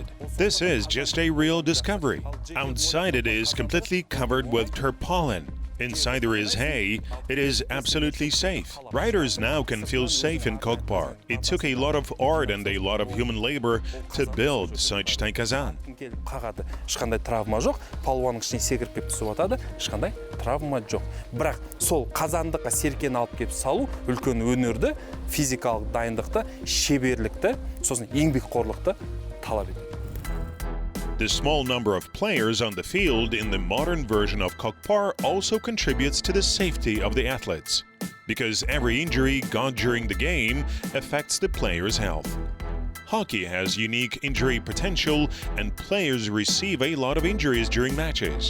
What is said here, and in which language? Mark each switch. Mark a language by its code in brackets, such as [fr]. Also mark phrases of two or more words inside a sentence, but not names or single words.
[en] This is just a real discovery. Outside it is completely covered with tarpaulin. Inside there is hay. It is absolutely safe. Riders now can feel safe in Kokpar. It took a lot of art and a lot of human labor to build such Taikazanda. [kk] Келіп қағады, ешқандай травма жоқ. Палуанның ішіне секіріп келіп түсіп жатады, ешқандай травма жоқ. Бірақ сол қазандыққа серкені алып келіп салу үлкен өнерді, физикалық дайындықты, шеберлікті, сосын еңбекқорлықты талап етеді. [en] The small number of players on the field in the modern version of Kokpar also contributes to the safety of the athletes, because every injury got during the game affects the player's health. Hockey has unique injury potential and players receive a lot of injuries during matches.